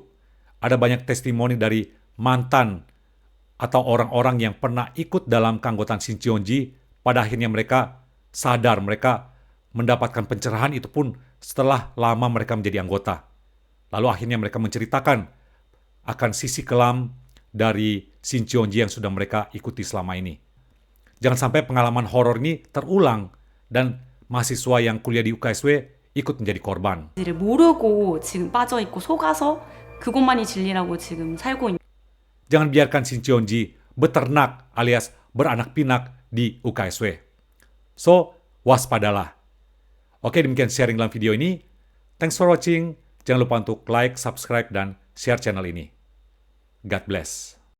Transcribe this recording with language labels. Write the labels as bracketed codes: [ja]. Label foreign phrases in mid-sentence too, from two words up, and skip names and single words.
[id] Ada banyak testimoni dari mantan atau orang-orang yang pernah ikut dalam keanggotaan Shincheonji, pada akhirnya mereka sadar, mereka mendapatkan pencerahan itu pun setelah lama mereka menjadi anggota. Lalu akhirnya mereka menceritakan akan sisi kelam dari Shincheonji yang sudah mereka ikuti selama ini. Jangan sampai pengalaman horor ini terulang dan mahasiswa yang kuliah di UKSW ikut menjadi korban. [ko] 모르고 지금 빠져 있고 속아서 그것만이 진리라고 지금 살고 있는. [id] Jangan biarkan Shincheonji beternak alias beranak pinak di UKSW. So, waspadalah. Oke, demikian sharing dalam video ini. [en] Thanks for watching. [id] Jangan lupa untuk [en] like, subscribe, [id] dan share channel ini. [en] God bless.